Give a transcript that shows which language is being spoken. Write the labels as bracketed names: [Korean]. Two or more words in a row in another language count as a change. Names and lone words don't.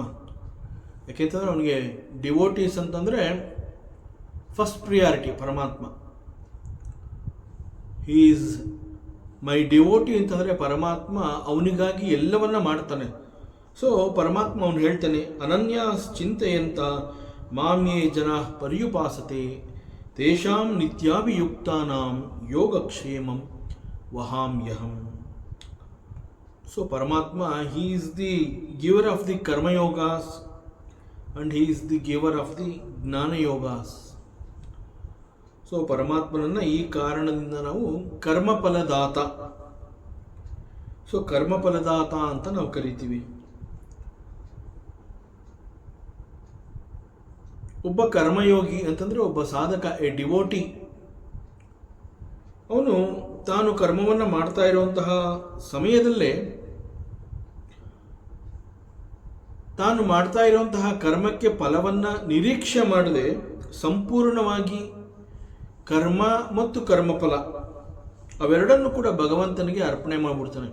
[Kannada] ಯಾಕೆಂತಂದರೆ ಅವನಿಗೆ ಡಿವೋಟೀಸ್ ಅಂತಂದರೆ [English] first priority [Kannada] ಪರಮಾತ್ಮ. [English] he is my devotee [Kannada] ಅಂತಂದರೆ ಪರಮಾತ್ಮ ಅವನಿಗಾಗಿ ಎಲ್ಲವನ್ನ ಮಾಡ್ತಾನೆ. ಸೊ ಪರಮಾತ್ಮ ಅವನು ಹೇಳ್ತಾನೆ, [Sanskrit] ಅನನ್ಯ ಚಿಂತೆಯಂತ ಮಾಮ್ಯೇ ಜನ ಪರ್ಯುಪಾಸತೆ ತೇಷಾಂ ನಿತ್ಯಾಭಿಯುಕ್ತಾನಾಂ ಯೋಗಕ್ಷೇಮಂ ವಹಾಮ್ಯಹಂ. [Kannada] ಸೊ ಪರಮಾತ್ಮ, [English] he is the giver of the karmayogas and he is the giver of the jnanayogas. [Kannada] ಸೊ ಪರಮಾತ್ಮನನ್ನು ಈ ಕಾರಣದಿಂದ ನಾವು ಕರ್ಮಫಲದಾತ, ಸೊ ಕರ್ಮಫಲದಾತ ಅಂತ ನಾವು ಕರಿತೀವಿ. ಒಬ್ಬ ಕರ್ಮಯೋಗಿ ಅಂತಂದರೆ ಒಬ್ಬ ಸಾಧಕ, [English] a devotee, [Kannada] ಅವನು ತಾನು ಕರ್ಮವನ್ನು ಮಾಡ್ತಾ ಇರುವಂತಹ ಸಮಯದಲ್ಲೇ ತಾನು ಮಾಡ್ತಾ ಇರುವಂತಹ ಕರ್ಮಕ್ಕೆ ಫಲವನ್ನು ನಿರೀಕ್ಷೆ ಮಾಡದೆ ಸಂಪೂರ್ಣವಾಗಿ ಕರ್ಮ ಮತ್ತು ಕರ್ಮಫಲ ಅವೆರಡನ್ನು ಕೂಡ ಭಗವಂತನಿಗೆ ಅರ್ಪಣೆ ಮಾಡಿಬಿಡ್ತಾನೆ.